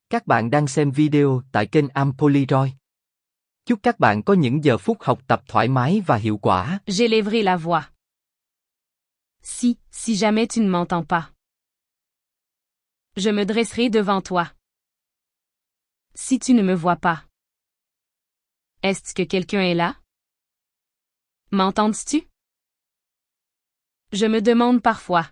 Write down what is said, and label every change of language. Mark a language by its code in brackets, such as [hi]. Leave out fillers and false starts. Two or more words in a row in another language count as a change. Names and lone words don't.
[vi] Các bạn đang xem video tại kênh Ampoliroy. Chúc các bạn có những giờ phút học tập thoải mái và hiệu quả. [fr] J'élèverai la voix. Si jamais tu ne m'entends pas. Je me dresserai devant toi. Si tu ne me vois pas. Est-ce que quelqu'un est là? M'entends-tu? Je me demande parfois.